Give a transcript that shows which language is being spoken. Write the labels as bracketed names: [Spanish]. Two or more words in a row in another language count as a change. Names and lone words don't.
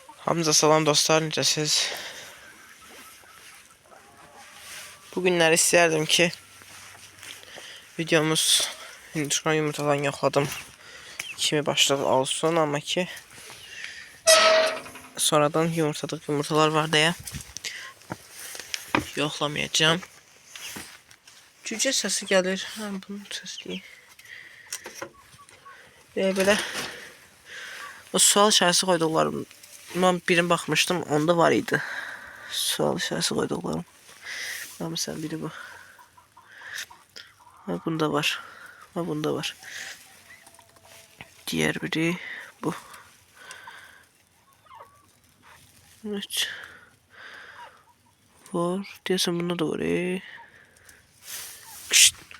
[Azerbaijani] Hamza salam dostlar, necəsiz? Bugünləri istəyərdim ki videomuz Hindistan yumurtadan yoxladım kimi başlığı olsun, amma ki sonradan yumurtalar var deyə yoxlamayacağım. Cücə səsi gəlir. Bunun səsi deyil. Belə o sual işarəsi qoyduqlarım. [Turkish] Ben birini bakmıştım, onda var idi. [Azerbaijani] Sual işarəsi qoyduqlarım. [Turkish] Mesela biri bu. Ha, bunda var. Ha, bunda var. Diğer biri bu. Evet. Var. Diyorsan bunda da var. Kışt.